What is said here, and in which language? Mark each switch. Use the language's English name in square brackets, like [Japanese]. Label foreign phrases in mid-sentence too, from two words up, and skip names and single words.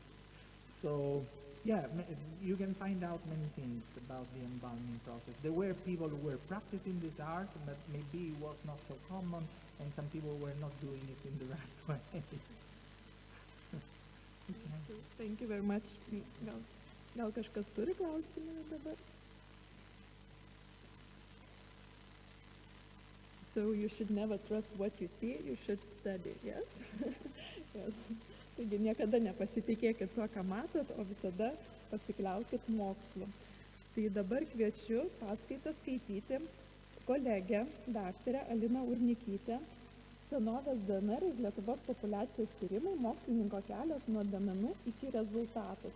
[English] So yeah, you can find out many things about the embalming process. There were people who were practicing this art, but maybe it was not so common, and some people were not doing it in the right way. So, thank you very much. [Lithuanian] Gal kažkas turi klausimų dabar? [English] So you should never trust what you see, you should study, yes? Yes. [Lithuanian] Taigi niekada nepasitikėkit tuo, ką matot, o visada pasikliaukit mokslu. Tai dabar kviečiu paskaitą skaityti kolegę, daktarę Aliną Urnikytę, senovės DNR ir Lietuvos populiacijos tyrimai, mokslininko kelias nuo duomenų iki rezultato.